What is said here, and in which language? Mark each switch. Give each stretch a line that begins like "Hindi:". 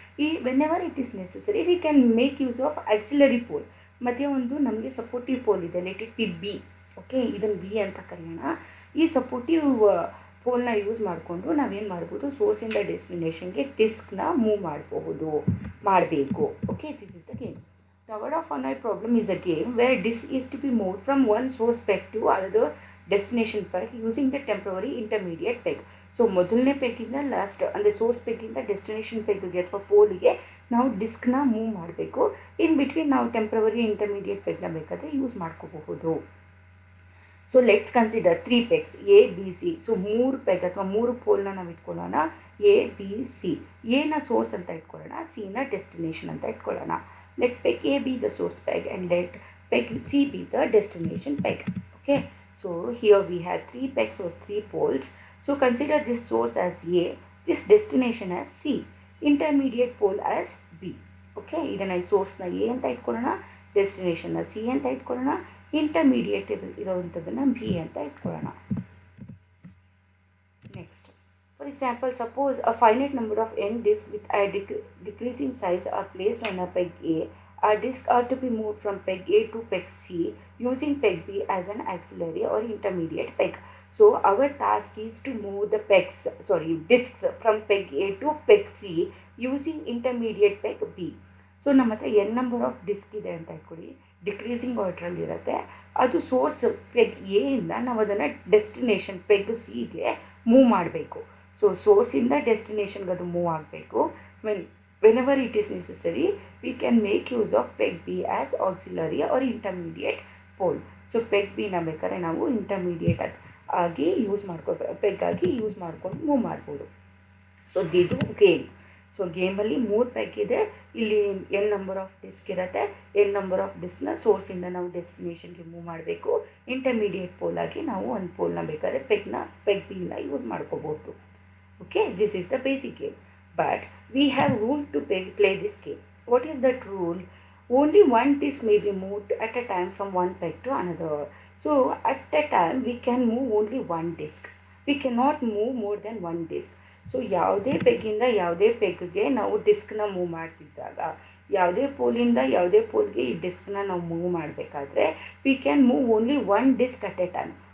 English: ಈ whenever it is necessary we can make use of auxiliary pole.
Kannada: ಮತ್ತು ಒಂದು ನಮಗೆ ಸಪೋರ್ಟಿವ್ ಪೋಲ್ ಇದೆ,
English: Let it be B.
Kannada: Okay, ಇದನ್ನು B ಅಂತ ಕರೆಯೋಣ. ಈ ಸಪೋರ್ಟಿವ್ ಪೋಲ್ನ ಯೂಸ್ ಮಾಡಿಕೊಂಡು ನಾವೇನು ಮಾಡ್ಬೋದು, ಸೋರ್ಸಿಂದ ಡೆಸ್ಟಿನೇಷನ್ಗೆ ಡಿಸ್ಕ್ನ ಮೂವ್ ಮಾಡಬೇಕು. Okay,
English: This is the game. Tower of Hanoi problem is a game where disk is to be moved from one source peg to another destination peg using the temporary intermediate peg.
Kannada: So ಮೊದಲನೇ ಪೆಗ್ಗಿಂದ last ಅಂದರೆ source ಪೆಗ್ಗಿಂದ destination ಪೆಗ್ಗೆ ಅಥವಾ ಪೋಲಿಗೆ ನಾವು ಡಿಸ್ಕ್ನ move ಮಾಡಬೇಕು. In between ನಾವು temporary intermediate ಪೆಗ್ನ ಬೇಕಾದರೆ use ಮಾಡ್ಕೋಬಹುದು.
English: So let's consider 3 pegs A B C.
Kannada: So 3 peg ಅಥವಾ 3 ಪೋಲ್ನ ನಾವು ಇಟ್ಕೊಳ್ಳೋಣ. ಎ ಬಿ ಸಿ, ಎನ ಸೋರ್ಸ್ ಅಂತ ಇಟ್ಕೊಳ್ಳೋಣ, ಸಿನ ಡೆಸ್ಟಿನೇಷನ್ ಅಂತ ಇಟ್ಕೊಳ್ಳೋಣ.
English: Let peg A be the source peg and let peg C be the destination peg. Okay, so here we have 3 pegs or 3 poles. So consider this source as A, this destination as C, intermediate pole as B.
Kannada: Okay, ಇದನ್ನ ಈ ಸೋರ್ಸ್ನ A ಅಂತ ಇಟ್ಕೊಳ್ಳೋಣ, ಡೆಸ್ಟಿನೇಷನ್ನ C ಅಂತ ಇಟ್ಕೊಳ್ಳೋಣ, intermediate ಇರೋವಂಥದ್ದನ್ನು B ಅಂತ ಇಟ್ಕೊಳ್ಳೋಣ.
English: Next, for example, suppose a finite number of n disks with a decreasing size are placed on a peg A. A disk are to be moved from peg A to peg C using peg B as an auxiliary or intermediate peg. So our task is to move the disks from peg A to peg C using intermediate peg B.
Kannada: So ನಮ್ಮ ಹತ್ರ n number of disc ಇದೆ ಅಂತ ಇಟ್ಕೊಳ್ಳಿ, decreasing ಆರ್ಡ್ರಲ್ಲಿ ಇರುತ್ತೆ. ಅದು source peg A ಇಂದ ನಾವು ಅದನ್ನು ಡೆಸ್ಟಿನೇಷನ್ ಪೆಗ್ ಸಿಗೆ ಮೂವ್ ಮಾಡಬೇಕು. ಸೊ ಸೋರ್ಸಿಂದ ಡೆಸ್ಟಿನೇಷನ್ಗೆ ಅದು ಮೂವ್ ಆಗಬೇಕು.
English: whenever it is necessary, we can make use of peg B as auxiliary or intermediate pole.
Kannada: So peg ಬಿನ ಬೇಕಾದ್ರೆ ನಾವು ಇಂಟರ್ಮೀಡಿಯೇಟ್ ಆಗಿ ಯೂಸ್ ಪೆಗ್ ಆಗಿ ಯೂಸ್ ಮಾಡ್ಕೊಂಡು ಮೂವ್ ಮಾಡ್ಬೋದು. ಸೊ ಇದು ಗೇಮ್. ಸೊ ಗೇಮಲ್ಲಿ 3 ಪೆಗ್ ಇದೆ. ಇಲ್ಲಿ n ನಂಬರ್ ಆಫ್ ಡಿಸ್ಕ್ ಇರುತ್ತೆ. n ನಂಬರ್ ಆಫ್ ಡಿಸ್ಕ್ನ ಸೋರ್ಸಿಂದ ನಾವು ಡೆಸ್ಟಿನೇಷನ್ಗೆ ಮೂವ್ ಮಾಡಬೇಕು. ಇಂಟರ್ಮೀಡಿಯೇಟ್ ಪೋಲ್ ಆಗಿ ನಾವು ಒಂದು ಪೋಲ್ನ ಬೇಕಾದ್ರೆ ಪೆಗ್ ಬಿನ ಯೂಸ್ ಮಾಡ್ಕೋಬೋದು.
English: Okay, this is the basic game. But we have rule to play this game. What is that rule? Only one disk may be moved at a time from one peg to another. So at a time we can move only one disk. We cannot move more than one disk.
Kannada: So ಯಾವುದೇ ಪೆಗ್ಗಿಂದ ಯಾವುದೇ ಪೆಗ್ಗೆ ನಾವು ಡಿಸ್ಕ್ನ move ಮಾಡ್ತಿದ್ದಾಗ, ಯಾವುದೇ ಪೋಲಿಂದ ಯಾವುದೇ ಪೋಲ್ಗೆ ಈ ಡಿಸ್ಕ್ನ ನಾವು move ಮಾಡಬೇಕಾದ್ರೆ
English: We can move only one disk at a time.